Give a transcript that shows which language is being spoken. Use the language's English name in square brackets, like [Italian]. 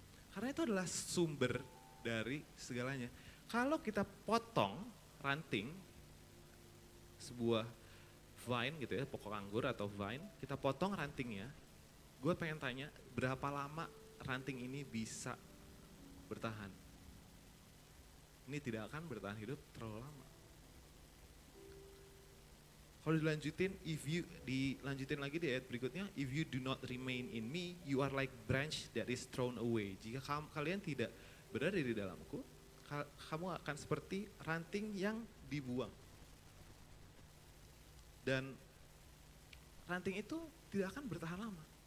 [Indonesian] Karena itu adalah sumber dari segalanya. Kalau kita potong ranting, sebuah vine gitu ya, pokok anggur atau vine, kita potong rantingnya, gue pengen tanya, berapa lama ranting ini bisa bertahan? Ini tidak akan bertahan hidup terlalu lama. Kalau dilanjutin lagi di ayat berikutnya, [English] if you do not remain in me, you are like branch that is thrown away. [Indonesian] Jika kalian tidak berada di dalamku, kamu akan seperti ranting yang dibuang. Dan ranting itu tidak akan bertahan lama.